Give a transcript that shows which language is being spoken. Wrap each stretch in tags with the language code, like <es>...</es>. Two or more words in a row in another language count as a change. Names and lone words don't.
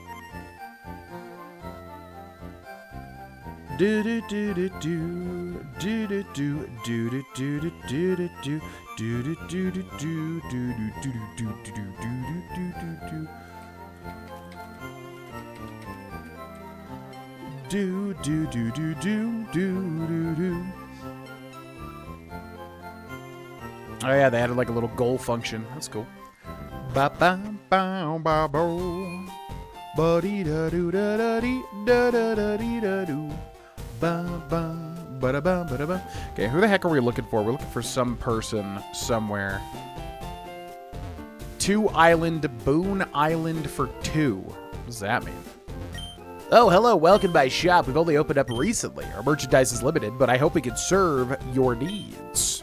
<en>Do do do do do do do do do do do do do do do do do do do do. Oh yeah, they added a little goal function. That's cool. Ba ba ba ba bo. Ba dee da do da da dee da da da dee da do. Ba ba ba da ba ba da ba. Okay, who the heck are we looking for? We're looking for some person somewhere. 2 Island, Boone Island for 2. What does that mean? Oh, hello, welcome by shop. We've only opened up recently. Our merchandise is limited, but I hope we can serve your needs.</en>